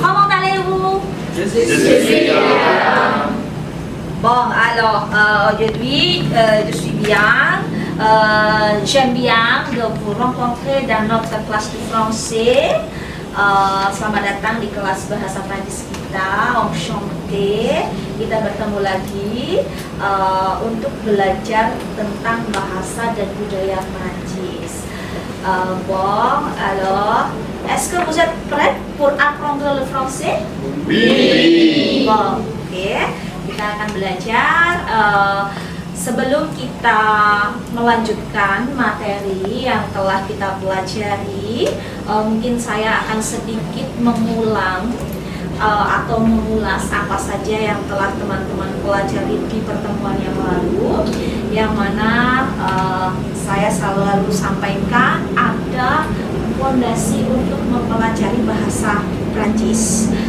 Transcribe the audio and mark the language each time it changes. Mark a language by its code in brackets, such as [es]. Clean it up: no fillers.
[fr] Comment allez-vous? Je suis bien. Bon, alors aujourd'hui, je suis bien. J'aime bien de vous rencontrer dans notre classe de français. [id] Selamat datang di kelas bahasa Prancis kita, Enchanté. Kita bertemu lagi untuk belajar tentang bahasa dan budaya Prancis. [fr] Bon, alors, est-ce que vous êtes prêts pour apprendre le français? Oui. [id] Bon, oke. Kita akan belajar. Sebelum kita melanjutkan materi yang telah kita pelajari, mungkin saya akan sedikit mengulang atau mengulas apa saja yang telah teman-teman pelajari di pertemuan yang lalu, yang mana saya selalu sampaikan ada fondasi untuk mempelajari bahasa Prancis.